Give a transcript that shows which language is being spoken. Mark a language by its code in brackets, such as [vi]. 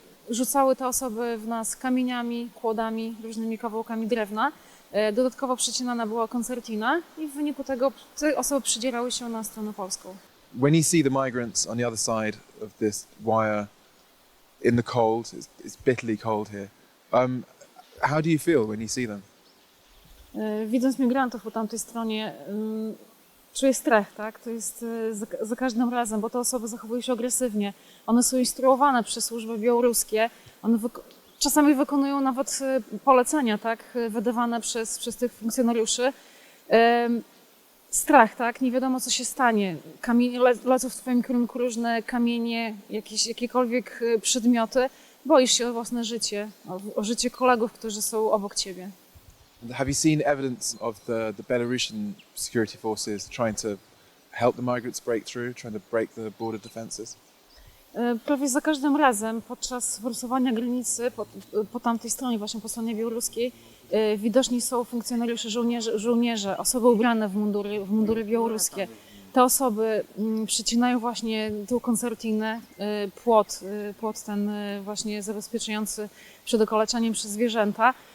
[pl] Rzucały te osoby w nas kamieniami, kłodami, różnymi kawałkami drewna. Dodatkowo przecinana była koncertina i w wyniku tego te osoby przydzierały się na stronę polską. [en] When you see the migrants on the other side of this wire in the cold, it's bitterly cold here, how do you feel when you see them? [pl] Widząc migrantów po tamtej stronie, czuję strach, tak? To jest za każdym razem, bo te osoby zachowują się agresywnie. One są instruowane przez służby białoruskie, one czasami wykonują nawet polecenia, tak? Wydawane przez tych funkcjonariuszy. Strach, tak? Nie wiadomo, co się stanie. Lecą w twoim kierunku różne kamienie, jakiekolwiek przedmioty. Boisz się o własne życie, o życie kolegów, którzy są obok ciebie. [en] Have you seen evidence of the Belarusian security forces trying to help the migrants break through, trying to break the border defences? [pl] Prawie za każdym razem podczas forsowania granicy po tamtej stronie, właśnie po stronie białoruskiej, widoczni są funkcjonariusze, żołnierze, osoby ubrane w mundury białoruskie. Te osoby przycinają właśnie tą koncertinę, płot ten właśnie zabezpieczający przed okaleczaniem przez zwierzęta.